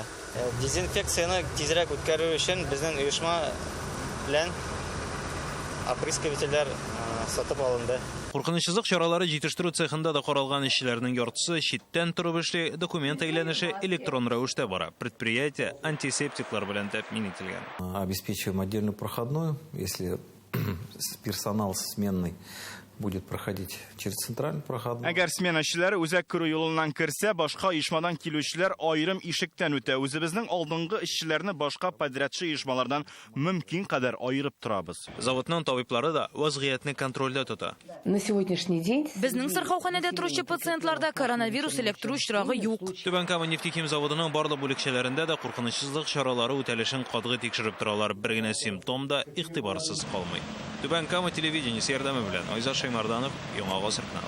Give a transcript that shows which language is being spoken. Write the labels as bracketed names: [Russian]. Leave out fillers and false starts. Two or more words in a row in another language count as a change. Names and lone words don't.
[Tatar] Дезинфекцияны тизрәк үткәрү өчен безнең оешма белән опрыскивателләр сатып алынды. Куркынычсызлык чаралары җитештерү цехында да каралган эшчеләрнең яртысы читтән торып эшли, документ әйләнеше электрон рәвештә бара. Предприятие антисептиклар белән тәэмин ителгән. [Russian] Обеспечиваем отдельную проходную, если персонал сменный будет проходить через центральный проходной. [Tatar] Әгәр смена эшчеләре үзәк керү юлыннан керсә, башка оешмадан килүчеләр аерым ишектән үтә. Үзебезнең алдынгы эшчеләрне башка подрядчы оешмалардан мөмкин кадәр аерып торабыз. Заводның табиблары да вазгыятьне контрольдә тота. [Russian] На сегодняшний день [Tatar] безнең сырхауханәдә торучы пациентларда коронавирус электр очрагы юк. Түбән Кама нефтехим заводының барлык бүлекчәләрендә дә куркынычсызлык чаралары үтәлешен катгый тикшереп торалар. Бер генә симптом да игътибарсыз калмый. Түбән Кама телевидениесе ярдәме белән Айзат Шаймарданов, Яңа Гасыр каналы.